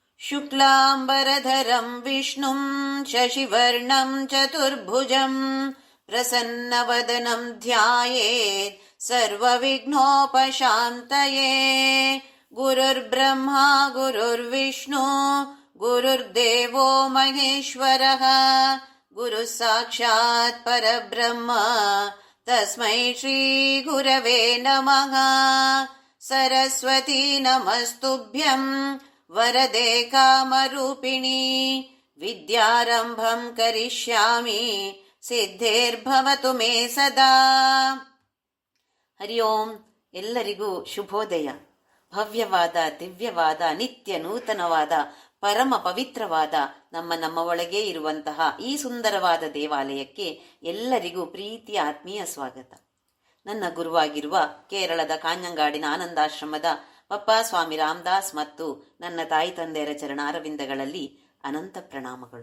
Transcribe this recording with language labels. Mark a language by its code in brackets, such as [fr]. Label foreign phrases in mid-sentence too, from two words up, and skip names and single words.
[sa] ಶುಕ್ಲಾಂಬರಧರಂ ವಿಷ್ಣುಂ ಶಶಿವರ್ಣಂ ಚತುರ್ಭುಜಂ ಪ್ರಸನ್ನವದನಂ ಧ್ಯಾಯೇತ್ ಸರ್ವವಿಘ್ನೋಪಶಾಂತಯೇ. ಗುರುರ್ಬ್ರಹ್ಮ ಗುರುರ್ವಿಷ್ಣು ಗುರುರ್ದೇವೋ ಮಹೇಶ್ವರಃ. ಗುರುಃ ಸಾಕ್ಷಾತ್ ಪರಬ್ರಹ್ಮ ತಸ್ಮೈ ಶ್ರೀ ಗುರವೇ ನಮಃ. ಸರಸ್ವತೀ ನಮಸ್ತುಭ್ಯಂ ವರದೆ ಕಾಮರೂಪಿಣಿ. ವಿದ್ಯಾರಂಭಂ ಕರಿಷ್ಯಾಮಿ ಸಿದ್ಧೇರ್ಭವತು ಮೇ ಸದಾ. ಹರಿ ಓಂ. [kn] ಎಲ್ಲರಿಗೂ ಶುಭೋದಯ. ಭವ್ಯವಾದ, ದಿವ್ಯವಾದ, ನಿತ್ಯ ನೂತನವಾದ, ಪರಮ ಪವಿತ್ರವಾದ ನಮ್ಮ ಒಳಗೆ ಇರುವಂತಹ ಈ ಸುಂದರವಾದ ದೇವಾಲಯಕ್ಕೆ ಎಲ್ಲರಿಗೂ ಪ್ರೀತಿಯ ಆತ್ಮೀಯ ಸ್ವಾಗತ. ನನ್ನ ಗುರುವಾಗಿರುವ ಕೇರಳದ ಕಾಂಜಂಗಾಡಿನ ಆನಂದಾಶ್ರಮದ ಪಪ್ಪ ಸ್ವಾಮಿ ರಾಮದಾಸ್ ಮತ್ತು ನನ್ನ ತಾಯಿ ತಂದೆಯರ ಚರಣಾರವಿಂದಗಳಲ್ಲಿ ಅನಂತ ಪ್ರಣಾಮಗಳು.